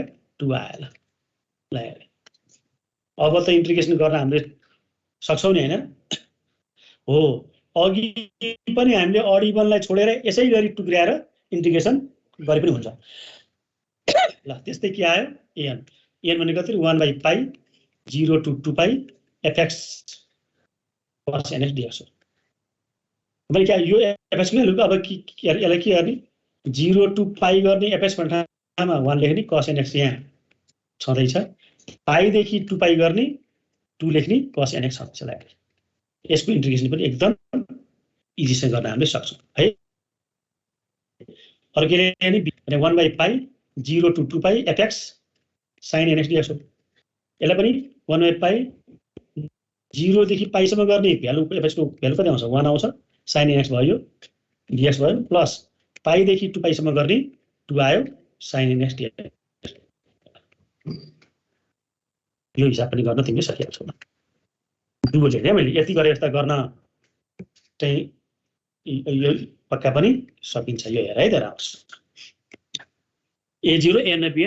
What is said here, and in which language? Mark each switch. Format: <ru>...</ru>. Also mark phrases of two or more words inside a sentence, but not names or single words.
<ne>2 आयो ल अब त इन्टिग्रेसन गर्न हामीले सक्छौं नि हैन हो अघि पनि हामीले अड इभनलाई छोडेर यसै गरी टुक्र्याएर इन्टिग्रेसन गरे पनि हुन्छ ल त्यस्तै के आयो an भनेको कति 1/π 0 to 2 पाइ fx cos nx dx हो मैले के यो fx को भ्यालु अब यसलाई के गर्ने 0 to π गर्ने fx को ठाउँमा 1 लेख्ने cos nx यहाँ छँदैछ पाइ देखि 2 पाइ गर्ने 2 लेख्ने cos nx छँदैछ ल यसको इन्टिग्रेसन पनि एकदम इजीसँग गर्न हामीले सक्छौं है अर्कोले नि 1/π 0 to 2 पाइ fx sin nx dx हो यसलाई पनि 1/π 0 देखि पाइ सम्म गर्ने भ्यालु fx को भ्यालु कति आउँछ 1 आउँछ sin nx भयो dx भयो प्लस पाइ देखि 2 पाइ सम्म गर्ने 2 आयो sin nx dx यो हिसाब पनि गर्न तिमीले सकिएको छौ बुझ्यौ नि मैले यति गरे जस्ता गर्न चाहिँ यो पक्का पनि सकिन्छ यो हेर है त राम्रोसँग a0 n bn</ne>